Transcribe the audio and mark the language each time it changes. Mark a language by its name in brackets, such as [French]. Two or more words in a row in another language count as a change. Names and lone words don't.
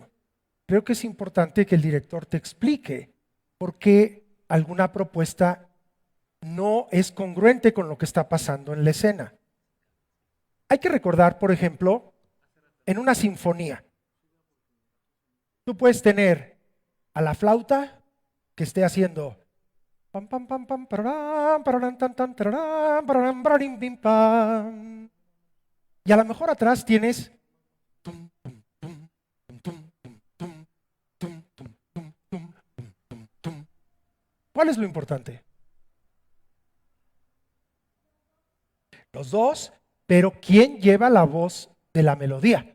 [Spanish] Creo que es importante que el director te explique por qué alguna propuesta no es congruente con lo que está pasando en la escena. Hay que recordar, por ejemplo, en una sinfonía, tú puedes tener a la flauta que esté haciendo pam pam pam pam pararam, pararam, tan, tan, tararam, pararam, pararim, pim, pam. Y a lo mejor atrás tienes tum, tum, tum, tum, tum, tum, tum, tum, tum, tum, tum, tum. ¿Cuál es lo importante? Los dos, pero ¿quién lleva la voz de la melodía?